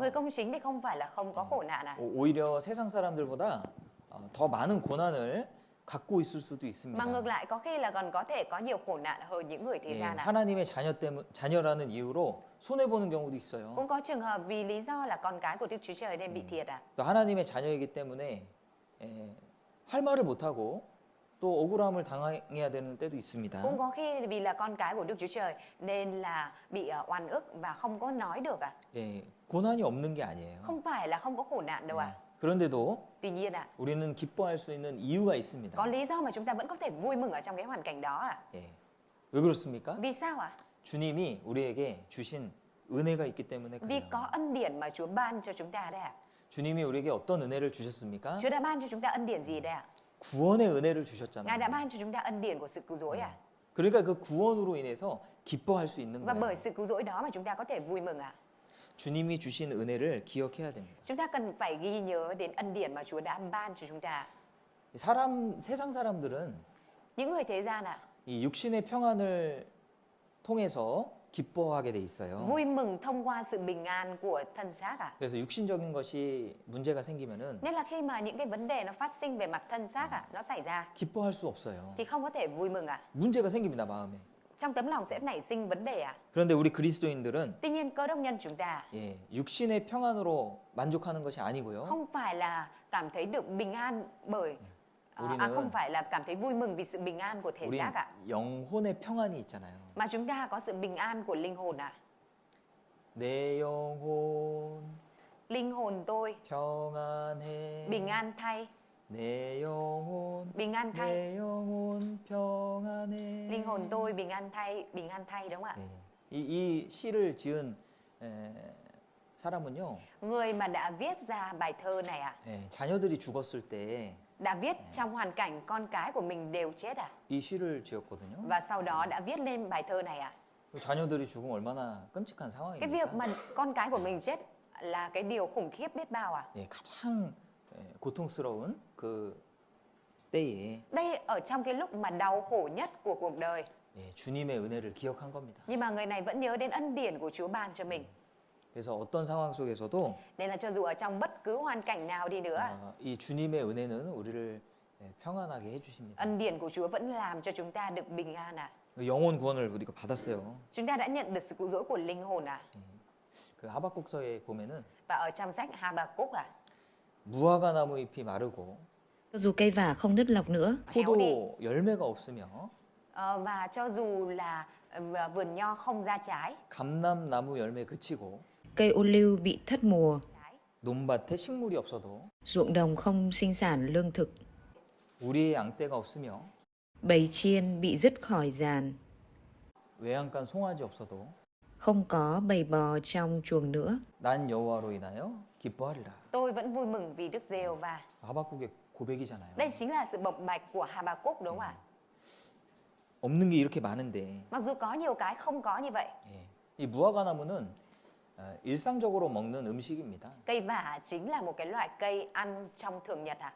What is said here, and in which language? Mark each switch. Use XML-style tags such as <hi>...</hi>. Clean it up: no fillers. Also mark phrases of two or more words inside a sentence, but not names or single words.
<vi>Người công chính thì không phải là không có khổ nạn à?</vi> <ko>오히려 세상 사람들보다 더 많은 고난을 갖고 있을 수도</ko> <vi>Mà</vi> <ko>있습니다.</ko> <vi>ngược lại có khi là còn có thể có nhiều khổ nạn hơn những người thế</vi> <ko>예,</ko> <vi>gian à?</vi> <ko>하나님의 자녀라는 이유로 손해 보는 경우도 있어요.</ko> <vi>Cũng có trường hợp vì lý do là con cái của Đức Chúa Trời nên bị thiệt à?</vi> <ko>또 하나님의 자녀이기 때문에 할 말을 못 하고 또 억울함을 당해야 되는 때도 있습니다.</ko> <vi>Cũng có khi vì là con cái của Đức Chúa Trời nên là bị oan ức và không có nói được à?</vi> <ko>예, 고난이 없는 게 아니에요.</ko> <vi>Không phải là không có khổ nạn đâu à?</vi> <ko>그런데도</ko> <vi>Tuy nhiên à,</vi> <ko>우리는 기뻐할 수 있는 이유가 있습니다.</ko> <vi>có lý do mà chúng ta vẫn có thể vui mừng ở trong cái hoàn cảnh đó à?</vi> <ko>예, 왜 그렇습니까?</ko> <vi>Vì sao à?</vi> <ko>주님이 우리에게 주신 은혜가 있기 때문에</ko> <vi>Vì</vi> <ko>그래요.</ko> <vi>có ân điển mà Chúa ban cho chúng ta đấy à?</vi> <ko>주님이 우리에게 어떤 은혜를 주셨습니까?</ko> <vi>Chúa đã ban cho chúng ta ân điển gì đấy à?</vi> <ko>구원의 은혜를</ko> <vi>Ngài</vi> <ko>주셨잖아요.</ko> <vi>đã ban cho chúng ta ân điển của sự cứu rỗi à?</vi> <ko>그러니까 그 구원으로 인해서 기뻐할 수 있는</ko> <vi>Và bởi</vi> <ko>거예요.</ko> <vi>sự cứu rỗi đó mà chúng ta có thể vui mừng à?</vi> <ko>주님이 주신 은혜를 기억해야 됩니다.</ko> <vi>Chúng ta cần phải ghi nhớ đến ân điển mà Chúa đã ban cho chúng ta.</vi> <ko>세상 사람들은</ko> <vi>Những người thế gian à,</vi> <ko>이 육신의 평안을 통해서 기뻐하게 돼 있어요.</ko> <vi>vui mừng thông qua sự bình an của thân xác à?</vi> <ko>그래서 육신적인 것이 문제가 생기면은</ko> <vi>Nên là khi mà những cái vấn đề nó phát sinh về mặt thân xác à, nó xảy ra</vi> <ko>기뻐할 수 없어요.</ko> <vi>thì không có thể vui mừng à?</vi> <ko>문제가 생깁니다, 마음에.</ko> <vi>Trong tấm lòng sẽ nảy sinh vấn đề à?</vi> <ko>그런데 우리 그리스도인들은</ko> <vi>Tuy nhiên cơ đốc nhân chúng ta</vi> <ko>예, 육신의 평안으로 만족하는 것이 아니고요.</ko> <vi>không phải là cảm thấy được bình an bởi</vi> <ko>우리는</ko> <vi>không phải là cảm thấy vui mừng vì sự bình an của thể</vi> <ko>우리</ko> <vi>xác ạ,</vi> <ko>영혼의 평안이 있잖아요.</ko> <vi>mà chúng ta có sự bình an của linh hồn à?</vi> <ko>내 영혼</ko> <vi>Linh hồn tôi</vi> <ko>평안해.</ko> <vi>bình an thay,</vi> <ko>내 영혼</ko> <vi>bình an thay.</vi> <ko>내 영혼 평안해.</ko> <vi>Linh hồn tôi bình an thay đúng không ạ?</vi> <ko>네. 이 시를 지은 사람은요.</ko> <vi>Người mà đã viết ra bài thơ này ạ,</vi> <ko>예, 자녀들이 죽었을 때 이</ko> <vi>đã viết trong hoàn cảnh con cái của mình đều chết à?</vi> <ko>시를 지었거든요.</ko> <vi>Và sau đó đã viết lên bài thơ này ạ.</vi> <ko>자녀들이 죽으면 얼마나 끔찍한</ko> <vi>Cái việc</vi> <ko>상황입니까?</ko> <vi>mà con cái của mình chết là cái điều khủng khiếp biết bao à?</vi> <ko>예, 가장 고통스러운 그 때에</ko> <vi>Đây ở trong cái lúc mà đau khổ nhất của cuộc đời,</vi> <ko>예, 주님의 은혜를 기억한 겁니다.</ko> <vi>nhưng mà người này vẫn nhớ đến ân điển của Chúa ban cho mình.</vi> <ko>그래서 어떤 상황 속에서도</ko> <vi>Nên là cho dù ở trong bất cứ hoàn cảnh nào đi nữa,</vi> <ko>이 주님의 은혜는 우리를 평안하게 해주십니다.</ko> <vi>ân điển của Chúa vẫn làm cho chúng ta được bình an ạ.</vi> <ko>영혼 구원을 우리가 받았어요.</ko> <vi>Chúng ta đã nhận được sự cứu rỗi của linh hồn ạ.</vi> <ko>그 하박국서에 보면은</ko> <vi>Và ở trong sách Hà-bà-cúc ạ,</vi> <ko>무화과 나무 잎이 마르고</ko> <vi>Cho dù cây vả không nứt lọc nữa,</vi> <ko>포도 열매가 없으며</ko> <vi>và cho dù là vườn nho không ra trái,</vi> <ko>감람나무 열매 그치고</ko> <vi>cây ô liu bị thất mùa,</vi> <ko>논밭에 식물이 없어도</ko> <vi>ruộng đồng không sinh sản lương thực,</vi> <ko>우리의 양떼가 없으며</ko> <vi>bầy chiên bị dứt khỏi giàn,</vi> <ko>외양간 송아지 없어도</ko> <vi>không có bầy bò trong chuồng nữa.</vi> <ko>난 여호와로 인하여 기뻐하리라.</ko> <vi>tôi vẫn vui mừng vì Đức Giê-hô-va.</vi> <ko>하박국의 고백이잖아요.</ko> <vi>Đây chính là sự bộc bạch của Hà-bà-cúc đúng không ạ?</vi> <ko>없는 게 이렇게 많은데</ko> <vi>Mặc dù có nhiều cái không có như vậy.</vi> <ko>예. 이 무화과 나무는 일상적으로 먹는 음식입니다. Cây vả chính là một cái loại cây ăn trong thường nhật ạ.</ko>